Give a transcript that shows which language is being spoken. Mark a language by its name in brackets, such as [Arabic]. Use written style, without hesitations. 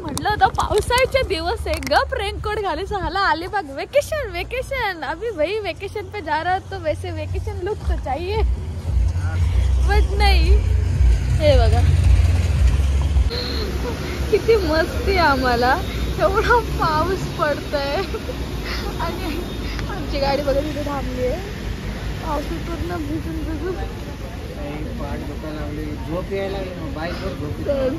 [Marathi] म्हटलं होतं पावसाळ्याचे दिवस आहे गप रेनकोट घालायचं. [Hindi] हाला अलिबाग वेकेशन अभी भाई वेकेशन पे जा रहा है तो वैसे वेकेशन लुक तो चाहिए बट नहीं. [Marathi] हे बघा किती मस्ती आम्हाला. एवढा पाऊस पडतोय आणि आमची गाडी बघा तिथे थांबली आहे. पावसात पूर्ण भिजून झोप यायला बाईकवर.